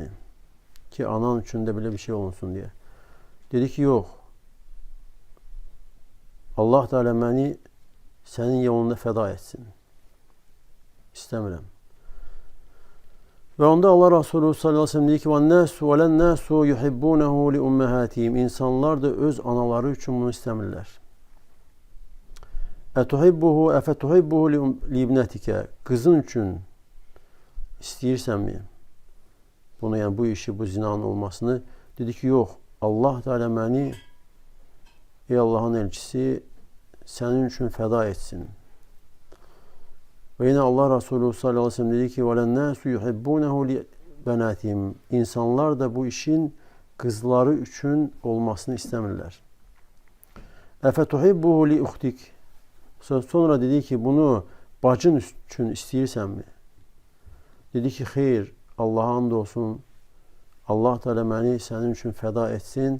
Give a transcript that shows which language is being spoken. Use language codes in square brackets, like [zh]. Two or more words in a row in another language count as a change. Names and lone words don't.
[az] Ki, anan üçün də belə bir şey olunsun deyə. Dedi ki, yox. Allah Teala məni sənin yolunda fəda etsin. İstəmirəm. Və onda Allah Resulü [ar] صلى الله عليه وسلم [az] dedi ki, [ar] وَالنَّاسُ يُحِبُّونَهُ لِأُمَّهَاتِهِمْ. [az] İnsanlar da öz anaları üçün bunu istəmirlər. [ar] أفتحبه لابنتك. [az] Qızın üçün istəyirsənmi? Bunu, yəni bu işi, bu zinanın olmasını. Dedi ki, yox. Allah Teala məni, ey Allahın elçisi, sənin üçün fəda etsin. Və yine Allah Resulü [ar] صلى الله عليه وسلم [az] dedi ki, [ar] وَلَنَّاسُ يُحِبُّونَهُ لِبَنَاتِهِمْ. [az] İnsanlar da bu işin qızları üçün olmasını istəmirlər. [ar] أفتحبه لأختك. [az] Sonra dedi ki, bunu bacın üçün istəyirsənmi? Dedi ki, xeyr, Allah'a and olsun. Allah Teala məni sənin üçün fəda etsin.